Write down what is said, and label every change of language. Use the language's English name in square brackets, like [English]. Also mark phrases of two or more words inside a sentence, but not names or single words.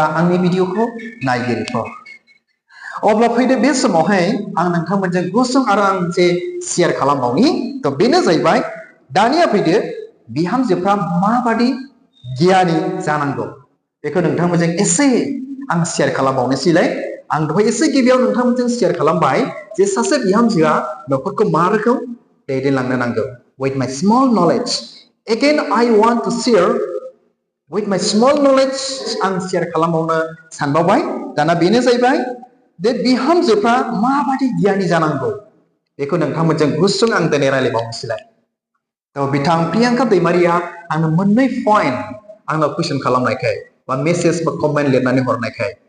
[Bodo] आंनि भिडिअखौ नायगिरिफोर अब्ला फैदो बे समावहाय आं नोंथांमोनजों गुसुं आरो आं मोनसे शेयार खालामबावनि थ' बेनो जाहैबाय दानिया फैदो बिहामजोफ्रा माबादि गियानि जानांगौ बेखौ नोंथांमोनजों एसे आं शेयार खालामबावनोसैलाय आं दहाय एसे गिबियाव नोंथांमोनजों शेयार खालामबाय जे सासे बिहामजोआ न'खरखौ मा रोखोम दैदेनलांनो नांगौ [English] with my small knowledge again I want to share with my small knowledge [Bodo] आं शेयार खालामबावनो सानबावबाय दाना बेनो जाहैबाय बे बिहामजोफ्रा माबादि गियानि जानांगौ बेखौ नोंथांमोनजों गुसुं आं दिनै रायलायबावनोसैलाय थ' बिथां प्रियांका दैमारिया आंनो मोननै पइन्ट आंनाव कुइसन खालामनायखाय बा मेसेज बा कमेन्ट लिरनानै हरनायखाय